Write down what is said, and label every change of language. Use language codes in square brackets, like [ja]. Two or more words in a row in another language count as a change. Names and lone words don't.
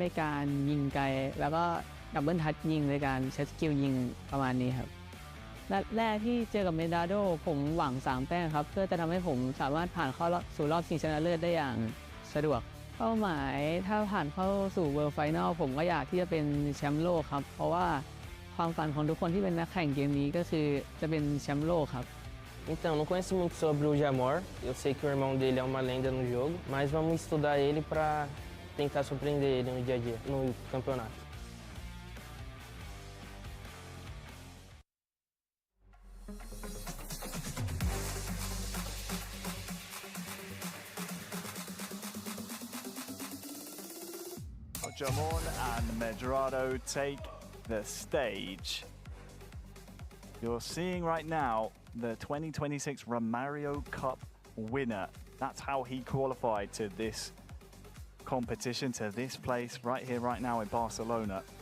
[th] การยิงไกลแล้วก็ [en] double touch [th] ยิงในการใช้สกิลยิงประมาณนี้ครับนัดแรกที่เจอกับเมดราโดผมหวัง3แต้มครับเพื่อจะทำให้ผมสามารถผ่านเข้าสู่รอบชิงชนะเลิศได้อย่างสะดวกเป้าหมายถ้าผ่านเข้าสู่ [en] World Final [th] ผมก็อยากที่จะเป็นแชมป์โลกครับเพราะว่าความฝันของทุกคนที่เป็นนักแข่งเกมนี้ก็คือจะเป็นแชมป์โลกครับ [pt] Então, não conheço muito sobre o Jamorn. Eu sei que o irmão dele é uma lenda no jogo, mas vamos estudar ele para tentar surpreender ele no dia a dia, no campeonato. [en] Jamorn and Medrado take the stage. You're seeing right now the 2026 Romario Cup winner. That's how he qualified to this competition, to this place right here, right now in Barcelona.